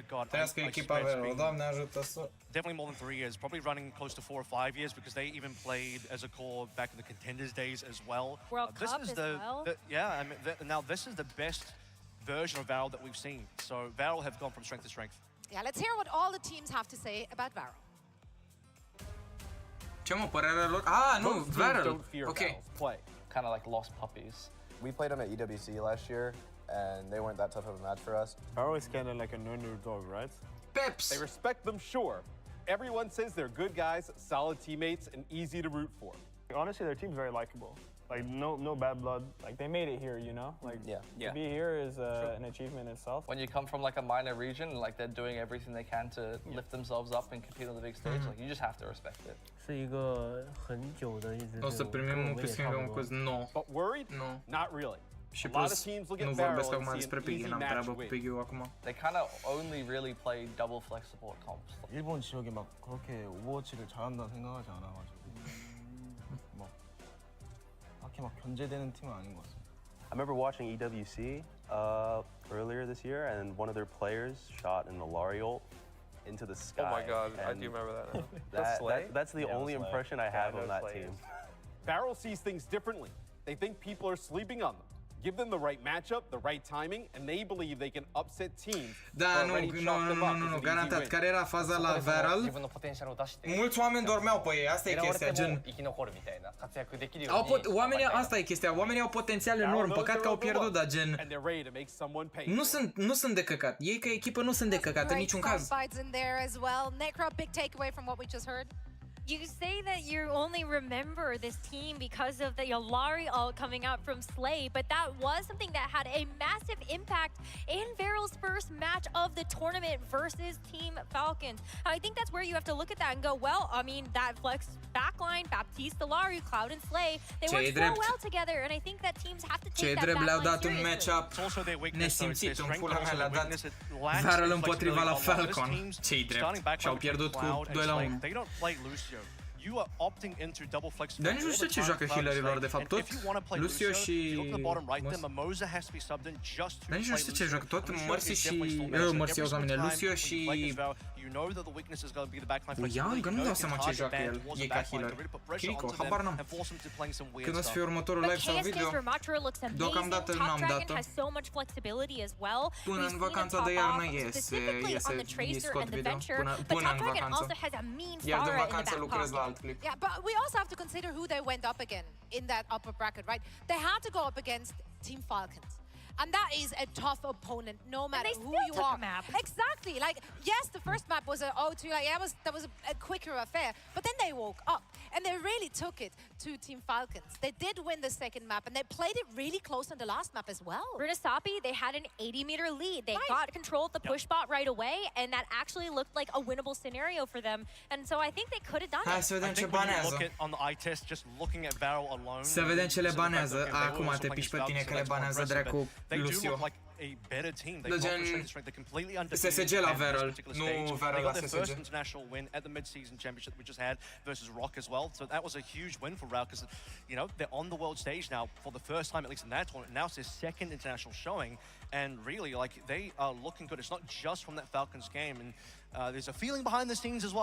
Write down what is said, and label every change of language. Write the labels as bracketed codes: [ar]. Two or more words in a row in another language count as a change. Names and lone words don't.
[en] God, definitely more than 3 years, probably running close to 4 or 5 years, because they even played as a core back in the Contenders days as well. World Cup as well. Yeah, I mean, now this is the best version of Varel that we've seen. So Varel have gone from strength to strength. Yeah, let's hear what all the teams have to say about Varel. [ro] Ce mă, părerea lor? Ah, nu, [en] Varel. Okay. Play. Kind of like lost puppies. We played them at EWC last year, and they weren't that tough of a match for us. Varel is kind of like an underdog, right? Peps. They respect them, sure. Everyone says they're good guys, solid teammates, and easy to root for. Honestly, their team's very likable. Like, no bad blood. Like, they made it here, you know? Like, to be here is an achievement itself. When you come from like a minor region, like they're doing everything they can to lift themselves up and compete on the big stage, like you just have to respect it. [ro] O să primim un câștig un cuz nou. [en] But worried? No. Not really. [ro] Și [en] A lot of plus, teams look [ro] nu [en] at [ro] vorbesc [en] Varel [ro] acum [en] and see [ro] despre [en] an [ro] Piggy, [en] easy [ro] n-am [en] match [ro] treabă cu [en] win. [ro] Piggy-ul acum. [en] They kind of only really play double flex support comps. [ko] 일본 지역에 막 그렇게 오버워치를 잘한다는 생각하지 않아가지고 막 딱히 막 견제되는 팀은 아닌 것 같습니다. [en] I remember watching EWC earlier this year, and one of their players shot an Alari ult into the sky. Oh my god, I do remember that. That's the only impression I have on that team. Varel sees things differently. They think people are sleeping on them. Give them the right matchup, the right timing, and they believe they can upset teams. [ro] Da, nu, garantat. Care era faza la Varel? Mulți oameni dormeau pe ei, asta e chestia, gen... Oamenii, asta e chestia, oamenii au potențial enorm, păcat că au pierdut, dar gen... Nu sunt de căcat, ei ca echipă nu sunt de căcat în niciun caz. [en] You say that you only remember this team because of the Yolari ult coming out from Slay, but that was something that had a massive impact in Varel's first match of the tournament versus Team Falcons. I think that's where you have to look at that and go, well, I mean, that flex backline, Baptiste, Yolari, Cloud, and Slay, they work so well together, and I think that teams have to take that backline [ro] le-au dat un match-up nesimțit, un full mea le-a dat Varel împotriva la Falcon. Ce-i drept, și-au pierdut cu 2-1. [en] You are opting into double flex. [ro] Dar nici nu știu ce joacă healerilor, de fapt, tot Lucio și... Dar nici nu știu ce joacă, tot Mercy și... Mercy, oameni, Lucio și... Ia, încă nu dau seama ce joacă el, e ca healer. Kiriko, habar n-am. Când o să fie următorul live sau video, deocamdată n-am dat-o. Până în vacanța de iarnă îi scot video, până în vacanță. Iar de vacanță lucrez la alt clip. [en] Yeah, but we also have to consider who they went up again in that upper bracket, right? They had to go up against Team Falcons. And that is a tough opponent, no matter who you are. Exactly. Like, yes, the first map was a 0-2. Like, that was a quicker affair. But then they woke up, and they really took it to Team Falcons. They did win the second map, and they played it really close on the last map as well. Runasapi, they had an 80-meter lead. They got control of the push bot right away, and that actually looked like a winnable scenario for them. And so I think they could have done it. [ro] Hai să vedem ce banează. Să vedem ce le banează. Acum te piși pe tine că le banează dracu Lucio. [en] A better team. They completely SSG [ro] la Varel, nu Varel la SSG. [en] The first international win at the mid-season championship we just had versus Rock as well. So that was a huge win for Rao because, you know, they're on the world stage now for the first time, at least in that tournament. Now it's their second international showing, and really, like, they are looking good. It's not just from that Falcons game, and there's a feeling behind the scenes as well.